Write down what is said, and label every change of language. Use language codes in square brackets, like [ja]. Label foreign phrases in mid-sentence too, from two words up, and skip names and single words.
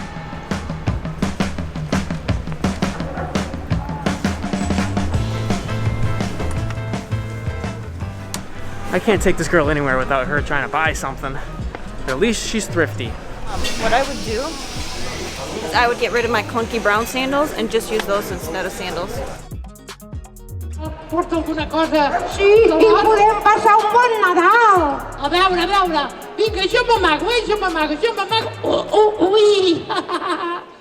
[en] I can't take this girl anywhere without her trying to buy something. But at least she's thrifty. What I would do is I would get rid of my clunky brown sandals and just use those instead of sandals. [ca] Porto alguna cosa? Sí, i podem passar un bon Nadal. A veure. Vinga, jo m'amago. Ui!